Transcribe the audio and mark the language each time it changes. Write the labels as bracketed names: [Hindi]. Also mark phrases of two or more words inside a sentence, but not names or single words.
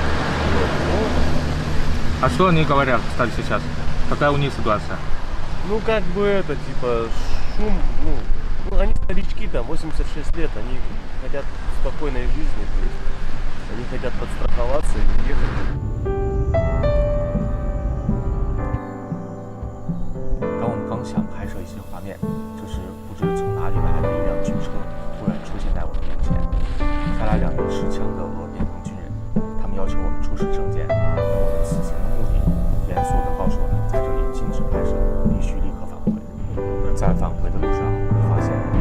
[Russian] А что они говорят, кстати, сейчас? Какая у них ситуация? Ну, как бы это, типа, шум, ну они старички, там, 86 лет, они хотят спокойной жизни, то есть они хотят подстраховаться и уехать. [Chinese] 当我们刚想拍摄一些画面，就是不知从哪里来的一辆军车突然出现在我们面前，下来2名持枪的俄边防军人，他们要求我们出示证件。我们此行的目的，严肃地告诉我们，在这里禁止拍摄，必须立刻返回。在返回的路上，我发现。